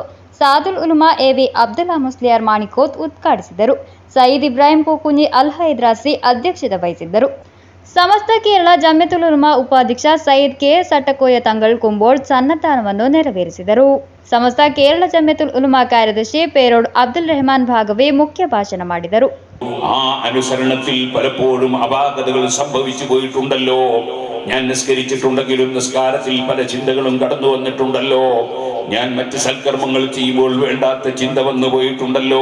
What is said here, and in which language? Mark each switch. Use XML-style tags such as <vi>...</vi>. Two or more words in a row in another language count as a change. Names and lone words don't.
<kn>ಸಾದುಲ್ ಉಲುಮಾ ಎವಿ ಅಬ್ದುಲ್ಲಾ ಮುಸ್ಲಿಯಾರ್ ಮಾಣಿಕೋತ್ ಉದ್ಘಾಟಿಸಿದರು. ಸಯೀದ್ ಇಬ್ರಾಹಿಂ ಪೂಕುಂಜಿ ಅಲ್ ಹೈದ್ರಾಸಿ ಅಧ್ಯಕ್ಷತೆ ವಹಿಸಿದ್ದರು. ಸಮಸ್ತ ಕೇರಳ ಜಮಿಯತುಲ್ ಉಲಮಾ ಉಪಾಧ್ಯಕ್ಷ ಸಯ್ಯದ್ ಕೆ ಸಟ್ಟಕೋಯ ತಂಗಳ್ ಕುಂಬೋಳ್ ಸನ್ನದ್ಧಾನವನ್ನು ನೆರವೇರಿಸಿದರು. ಸಮಸ್ತ ಕೇರಳ ಜಮಿಯತುಲ್ ಉಲಮಾ ಕಾರ್ಯದರ್ಶಿ പേരോട് അബ്ദുൽ റഹ്മാൻ ഭാഗവി ಮುಖ್ಯ ಭಾಷಣ ಮಾಡಿದರು.</kn> <ml>ആ അനുസരണത്തിൽ പലപ്പോഴും അപാകതകൾ സംഭവിച്ചു പോയിട്ടുണ്ടല്ലോ. ഞാൻ നിസ്കരിച്ചിട്ടുണ്ടെങ്കിലും നിസ്കാരത്തിൽ പല ചിന്തകളും കടന്നു വന്നിട്ടുണ്ടല്ലോ. ഞാൻ മറ്റ് സൽക്കർമ്മങ്ങൾ ചെയ്യുമ്പോൾ വേണ്ടാത്ത ചിന്ത വന്നു പോയിട്ടുണ്ടല്ലോ.</ml>